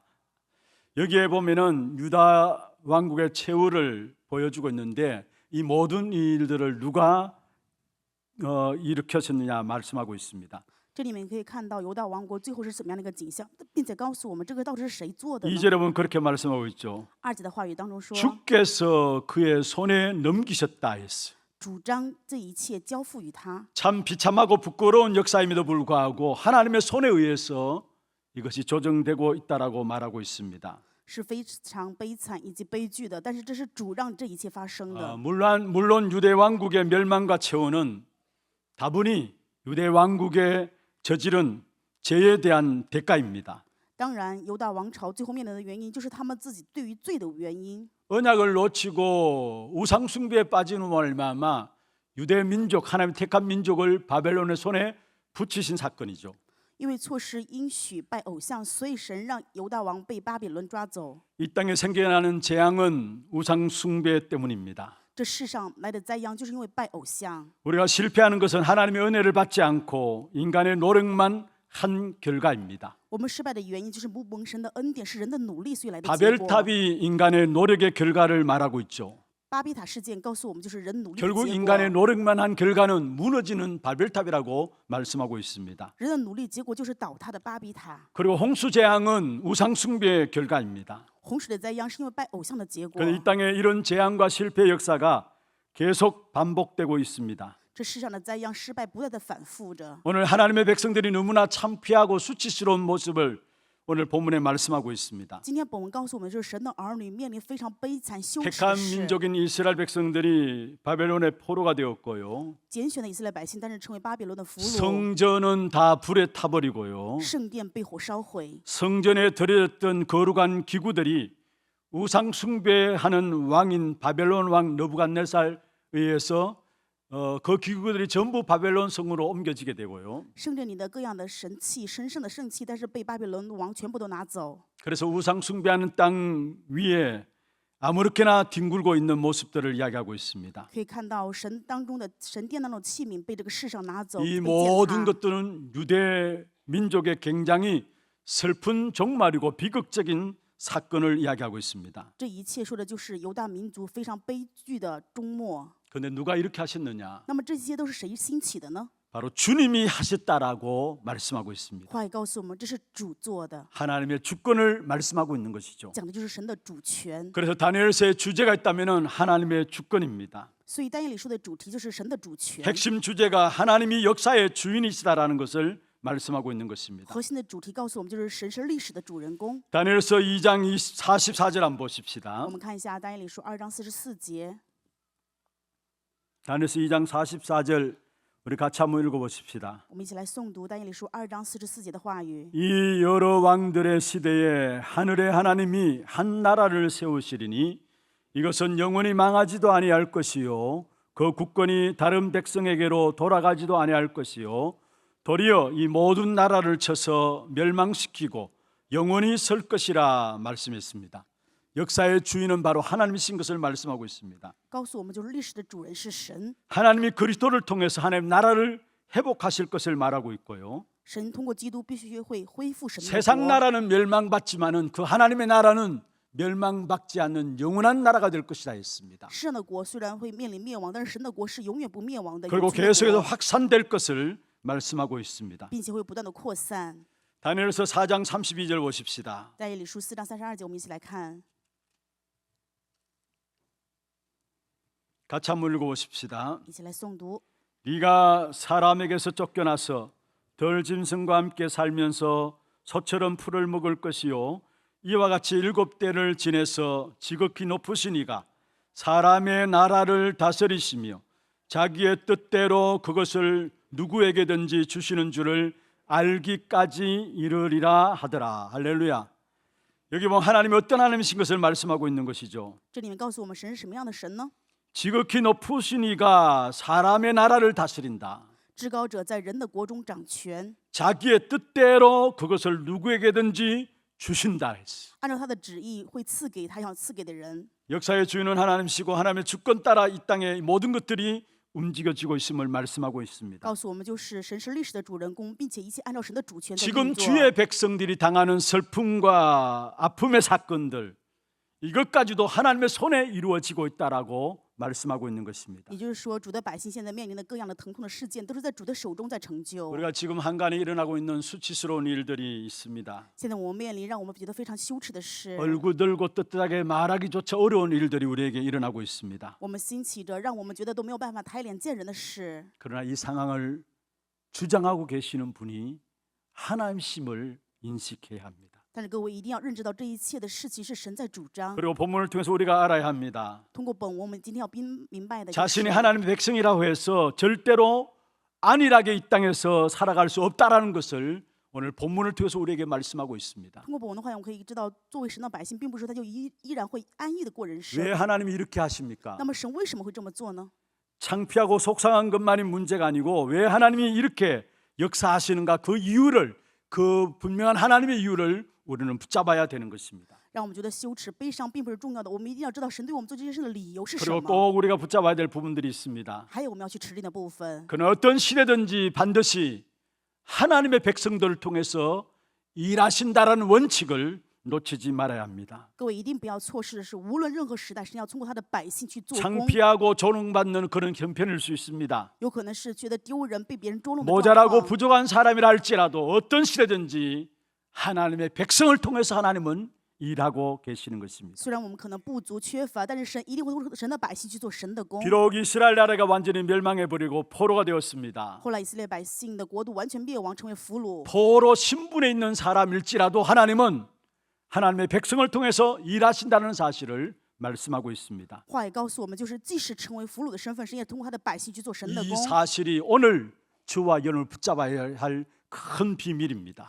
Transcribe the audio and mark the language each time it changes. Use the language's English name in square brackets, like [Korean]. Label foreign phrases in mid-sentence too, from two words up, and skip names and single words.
[Korean] 여기에 보면은 유다 왕국의 최후를 보여주고 있는데 이 모든 일들을 누가 일으켰느냐 말씀하고 있습니다. [Chinese] 这里面可以看到犹大王国最后是怎么样的一个景象，并且告诉我们这个到底是谁做的呢？ [Korean] 2절에 보면 그렇게 말씀하고 있죠. [Chinese] 2 节的话语当中说， [Korean] 주께서 그의 손에 넘기셨다 했어요. [Chinese] 主张这一切交付于他。 [Korean] 참 비참하고 부끄러운 역사임에도 불구하고 하나님의 손에 의해서 이것이 조정되고 있다라고 말하고 있습니다. [Chinese] 是非常悲惨以及悲剧的，但是这是主让这一切发生的。 [Korean] 물론 유대 왕국의 멸망과 최후는 다분히 유대 왕국의 저지른 죄에 대한 대가입니다. [Chinese] 当然，犹大王朝最后面临的原因就是他们自己对于罪的原因。 [Korean] 언약을 놓치고 우상 숭배에 빠지는 말미암아 유대 민족 하나님 택한 민족을 바벨론의 손에 붙이신 사건이죠. [Chinese] 因为错失应许拜偶像，所以神让犹大王被巴比伦抓走。 [Korean] 이 땅에 생겨나는 재앙은 우상 숭배 때문입니다. [Chinese] 这世上来的灾殃，就是因为拜偶像。 [Korean] 우리가 실패하는 것은 하나님의 은혜를 받지 않고 인간의 노력만 한 결과입니다. [Chinese] 我们失败的原因就是不蒙神的恩典，是人的努力所以来的结果。 [Korean] 바벨탑이 인간의 노력의 결과를 말하고 있죠. [Chinese] 巴比塔事件告诉我们，就是人努力的 [Korean] 결국 [Chinese] 结 [Korean] 인간의 [Chinese] 果。 [Korean] 노력만 한 결과는 무너지는 바벨탑이라고 말씀하고 있습니다. [Chinese] 人的努力结果就是倒塌的巴比塔。 [Korean] 그리고 홍수 재앙은 우상 숭배의 결과입니다. [Chinese] 洪水的灾殃是因为拜偶像的结果。 [Korean] 그래서 이 땅에 이런 재앙과 실패의 역사가 계속 반복되고 있습니다. [Chinese] 这世上的灾殃、失败不断的反复着。 [Korean] 오늘 하나님의 백성들이 너무나 창피하고 수치스러운 모습을 오늘 본문에 말씀하고 있습니다. [Chinese] 今天本文告诉我们，就是神的儿女面临非常悲惨羞耻 [Korean] 택한 [Chinese] 的事。 [Korean] 민족인 이스라엘 백성들이 바벨론의 포로가 되었고요. [Chinese] 拣选的以色列百姓，但是成为巴比伦的俘虏。 [Korean] 성전은 다 불에 타버리고요. [Chinese] 圣殿被火烧毁， [Korean] 성전에 들여졌던 거룩한 기구들이 우상 숭배하는 왕인 바벨론 왕 느부갓네살에 의해서 그 기구들이 전부 바벨론 성으로 옮겨지게 되고요. [Chinese] 圣殿里的各样的神器、神圣的圣器，但是被巴比伦王全部都拿走。 [Korean] 그래서 우상 숭배하는 땅 위에 아무렇게나 뒹굴고 있는 모습들을 이야기하고 있습니다. [Chinese] 可以看到神当中的神殿那种器皿被这个世上拿走， [Korean] 이 [Chinese] 被践 [Korean] 모든 [Chinese] 踏。 [Korean] 것들은 유대 민족의 굉장히 슬픈 종말이고 비극적인 사건을 이야기하고 있습니다. [Chinese] 这一切说的就是犹大民族非常悲剧的终末。 [Korean] 그런데 누가 이렇게 하셨느냐? [Chinese] 那么这些都是谁兴起的呢？ [Korean] 바로 주님이 하셨다라고 말씀하고 있습니다. [Chinese] 话也告诉我们，这是主做的， [Korean] 하나님의 주권을 말씀하고 있는 것이죠. [Chinese] 讲的就是神的主权。 [Korean] 그래서 다니엘서의 주제가 있다면 하나님의 주권입니다. [Chinese] 所以但以理书的主题就是神的主权。 [Korean] 핵심 주제가 하나님이 역사의 주인이시다라는 것을 말씀하고 있는 것입니다. [Chinese] 核心的主题告诉我们，就是神是历史的主人公。 [Korean] 다니엘서 2장 44절 한번 보십시다. [Chinese] 我们看一下但以理书2章44节。 [Korean] 다니엘서 2장 44절 우리 같이 한번 읽어보십시다. [Chinese] 我们一起来诵读但以理书2章44节的话语。 [Korean] 이 여러 왕들의 시대에 하늘의 하나님이 한 나라를 세우시리니 이것은 영원히 망하지도 아니할 것이요 그 국권이 다른 백성에게로 돌아가지도 아니할 것이요 도리어 이 모든 나라를 쳐서 멸망시키고 영원히 설 것이라 말씀했습니다. 역사의 주인은 바로 하나님이신 것을 말씀하고 있습니다. [Chinese] 告诉我们，就是历史的主人是神， [Korean] 하나님이 그리스도를 통해서 하나님 나라를 회복하실 것을 말하고 있고요. [Chinese] 神通过基督必须会恢复神的 [Korean] 세상 [Chinese] 国。 [Korean] 나라는 멸망받지만은 그 하나님의 나라는 멸망받지 않는 영원한 나라가 될 것이다 했습니다. [Chinese] 世上的国虽然会面临灭亡，但是神的国是永远不灭亡的， [Korean] 그리고 [Chinese] 永存的 [Korean] 계속해서 [Chinese] 国， [Korean] 확산될 것을 말씀하고 있습니다. [Chinese] 并且会不断的扩散。 [Korean] 다니엘서 4장 32절 보십시다. [Chinese] 但以理书4章32节，我们一起来看， [Korean] 같이 한번 읽어보십시다. [Chinese] 一起来诵读。 [Korean] 네가 사람에게서 쫓겨나서 덜 짐승과 함께 살면서 소처럼 풀을 먹을 것이요 이와 같이 7대를 지내서 지극히 높으신 이가 사람의 나라를 다스리시며 자기의 뜻대로 그것을 누구에게든지 주시는 줄을 알기까지 이르리라 하더라. 할렐루야. 여기 보면 하나님이 어떤 하나님이신 것을 말씀하고 있는 것이죠. [Chinese] 这里面告诉我们，神是什么样的神呢？ [Korean] 지극히 높으신 이가 사람의 나라를 다스린다. [Chinese] 至高者在人的国中掌权， [Korean] 자기의 뜻대로 그것을 누구에게든지 주신다 했어. [Chinese] 按照他的旨意会赐给他想赐给的人。 [Korean] 역사의 주인은 하나님이시고 하나님의 주권 따라 이 땅의 모든 것들이 움직여지고 있음을 말씀하고 있습니다. [Chinese] 告诉我们，就是神是历史的主人公，并且一切按照神的主权在 [Korean] 지금 [Chinese] 运作。 [Korean] 주의 백성들이 당하는 슬픔과 아픔의 사건들 이것까지도 하나님의 손에 이루어지고 있다라고 말씀하고 있는 것입니다. [Chinese] 也就是说，主的百姓现在面临的各样的疼痛的事件，都是在主的手中在成就。 [Korean] 우리가 지금 한간에 일어나고 있는 수치스러운 일들이 있습니다. [Chinese] 现在我们面临让我们觉得非常羞耻的事， [Korean] 얼구들고 떳떳하게 말하기조차 어려운 일들이 우리에게 일어나고 있습니다. [Chinese] 我们兴起着让我们觉得都没有办法抬脸见人的事。 [Korean] 그러나 이 상황을 주장하고 계시는 분이 하나님심을 인식해야 합니다. [Chinese] 但是各位一定要认知到，这一切的事情是神在主张。 [Korean] 그리고 본문을 통해서 우리가 알아야 합니다. [Chinese] 通过本文，我们今天要明白的， [Korean] 자신이 하나님의 백성이라고 해서 절대로 안일하게 이 땅에서 살아갈 수 없다라는 것을 오늘 본문을 통해서 우리에게 말씀하고 있습니다. [Chinese] 通过本文的话，我们可以知道，作为神的百姓，并不是说他就依然会安逸的过人生。 [Korean] 왜 하나님이 이렇게 하십니까? [Chinese] 那么神为什么会这么做呢？ [Korean] 창피하고 속상한 것만이 문제가 아니고 왜 하나님이 이렇게 역사하시는가 그 이유를 그 분명한 하나님의 이유를 우리는 붙잡아야 되는 것입니다. [Chinese] 让我们觉得羞耻、悲伤并不是重要的，我们一定要知道神对我们做这件事的理由是什 [Korean] 그리고 [Chinese] 么。 [Korean] 꼭 우리가 붙잡아야 될 부분들이 있습니다. [Chinese] 还有我们要去持定的部分。 [Korean] 그는 어떤 시대든지 반드시 하나님의 백성들을 통해서 일하신다라는 원칙을 놓치지 말아야 합니다. [Chinese] 各位一定不要错失的是，无论任何时代，神要通过他的百姓去做工。 [Korean] 창피하고 조롱받는 그런 형편일 수 있습니다. [Chinese] 有可能是觉得丢人、被别人捉弄的 [Korean] 모자라고 [Chinese] 状况。 [Korean] 부족한 사람이라 할지라도 어떤 시대든지 하나님의 백성을 통해서 하나님은 일하고 계시는 것입니다. [Chinese] 虽然我们可能不足缺乏，但是神一定会通过神的百姓去做神的工。 [Korean] 비록 이스라엘 나라가 완전히 멸망해버리고 포로가 되었습니다. [Chinese] 后来以色列百姓的国度完全灭亡，成为俘虏。 [Korean] 포로 신분에 있는 사람일지라도 하나님은 하나님의 백성을 통해서 일하신다는 사실을 말씀하고 있습니다. [Chinese] 话也告诉我们，就是即使成为俘虏的身份，神也通过他的百姓去做神的 [Korean] 이 [Chinese] 工。 [Korean] 사실이 오늘 주와 연을 붙잡아야 할 큰 비밀입니다.